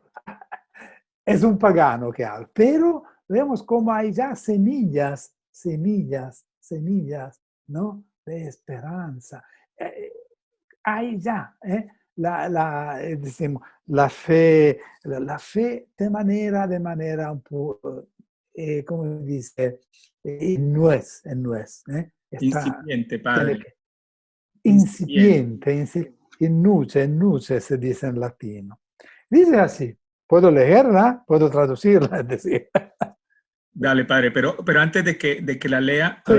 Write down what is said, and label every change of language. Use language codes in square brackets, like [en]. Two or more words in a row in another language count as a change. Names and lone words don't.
[es] Es un pagano que habla, pero vemos cómo hay ya semillas, ¿no? De esperanza. Hay ya, decimos, la fe de manera [it] un po', come dice, [es] está, Incipiente, tiene padre. que, Incipiente. incipiente, [la] in nuce [es] se dice en latino. Dice así, puedo leerla, puedo traducirla, es decir. Dale, padre, pero antes de que la lea, a